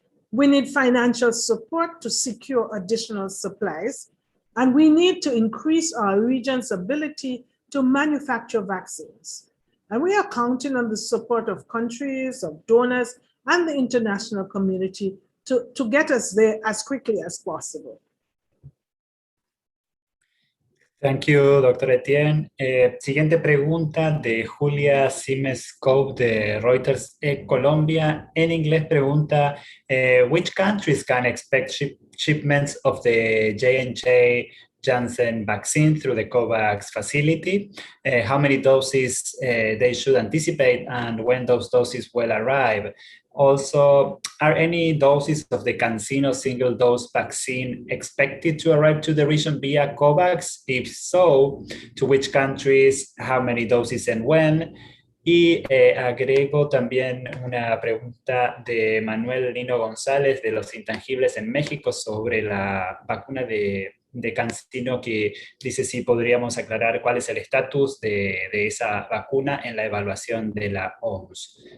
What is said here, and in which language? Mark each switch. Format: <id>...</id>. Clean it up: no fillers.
<en>We need financial support to secure additional supplies, and we need to increase our region's ability to manufacture vaccines. And we are counting on the support of countries, of donors, and the international community to get us there as quickly as possible. Thank you, Dr. Etienne.</en> <es>Siguiente pregunta de Julia Simes-Cope de Reuters Colombia. En inglés pregunta,</es> <en>which countries can expect shipments of the J&J Janssen vaccine through the COVAX facility, how many doses they should anticipate, and when those doses will arrive. Also, are any doses of the CanSino single-dose vaccine expected to arrive to the region via COVAX? If so, to which countries, how many doses and when?</en> <es>Y agrego también una pregunta de Manuel Lino González de Los Intangibles en México sobre la vacuna de CanSino, que dice si podríamos aclarar cuál es el estatus de esa vacuna en la evaluación de la OMS.</es>